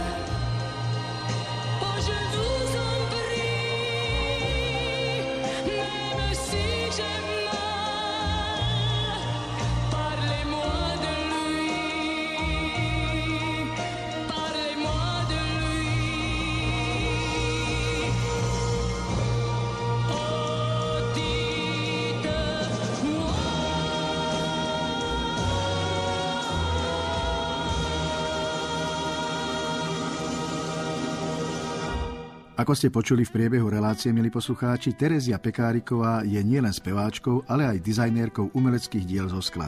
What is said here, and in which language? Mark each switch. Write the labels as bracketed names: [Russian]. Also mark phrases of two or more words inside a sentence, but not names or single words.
[French] Oh, je vous en prie, même si j'ai mal, parlez-moi de lui, parlez-moi de lui. Oh, dites-moi. [Slovak] Ako ste počuli v priebehu relácie, milí poslucháči, Terezia Pekáriková je nielen speváčkou, ale aj dizajnérkou umeleckých diel zo skla.